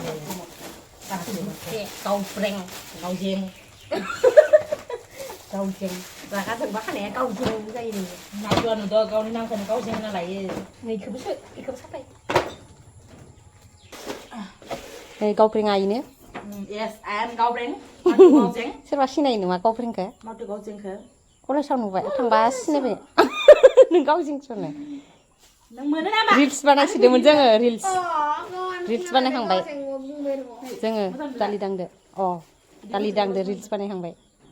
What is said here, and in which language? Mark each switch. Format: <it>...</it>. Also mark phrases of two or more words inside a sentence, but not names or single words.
<brx>गावब्रें गावजें रागा जोंबा खानाया गावजें जायो माथुआ नुदों गावनि नामखौनो गावजें होना लायो बेखौबो साफाय गावब्रेंआ इनो</brx> <en>yes I am गावब्रें माथु गावजें</en> <brx>सोरबा सिनायो नामा गावब्रेंखौ माथु गावजेंखौ कलेजाव नुबाय थांबा सिनायबाय नों गावजेंसोनो नों मोनो नामा रिल्स बानायसिदोंमोन जोङो रिल्स बानायखांबाय जोङो दालि दांदो रिल्स बानायखांबाय</brx>